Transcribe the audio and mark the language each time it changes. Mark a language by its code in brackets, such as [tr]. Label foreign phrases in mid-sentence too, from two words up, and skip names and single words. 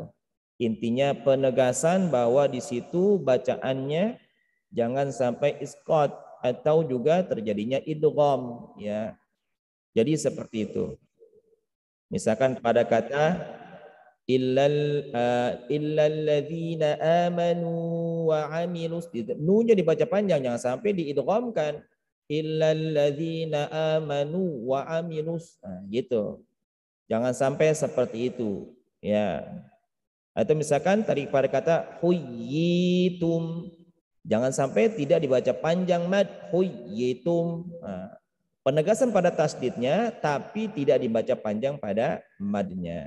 [id] Intinya penegasan bahwa di situ bacaannya jangan sampai isqat atau juga terjadinya idgham, ya. Jadi seperti itu. Misalkan pada kata [ar] إلا الذين آمنوا وعملوا, [id] nunya dibaca panjang, jangan sampai diidghamkan [ar] إلا الذين آمنوا وعملوا, [id] nah, gitu. Jangan sampai seperti itu, ya. Atau misalkan tadi pada kata huyyitum, jangan sampai tidak dibaca panjang mad huyyitum. Nah, penegasan pada tasdidnya tapi tidak dibaca panjang pada madnya.